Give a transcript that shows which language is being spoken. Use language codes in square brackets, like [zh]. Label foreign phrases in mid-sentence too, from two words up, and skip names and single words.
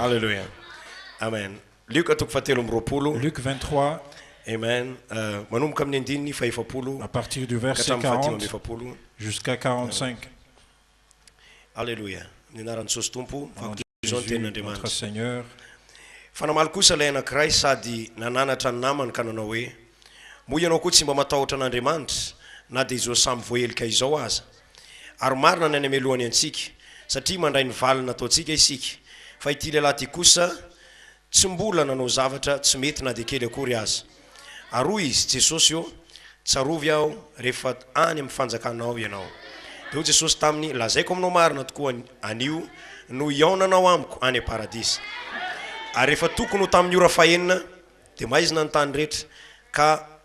[fr] Alléluia. Amen. Luc 23. Amen. À partir du verset 40 jusqu'à 45. Alléluia. Jésus, notre Seigneur. [mg] Fanamaly kosa ilay anankiray sady nananatra ny namany ka nanao hoe moa ianao koa tsy mba matahotra an'Andriamanitra na dia izao samy voahelika izao aza ary marina ny any amelohany antsika satria mandray ny valina ataontsika isika fa ity lehilahy ty kosa tsy mbola nanao zavatra tsy mety na dia kely akory aza ary izy Jesosy io tsarovy aho rehefa any amin'ny fanjakanao ianao dia Jesosy taminy lazaiko aminao marina tokoa anio no iaonanao amiko any paradisa ary rehefa tokony ho tamin'ny ora fahenina dia maizina ny tany rehetra ka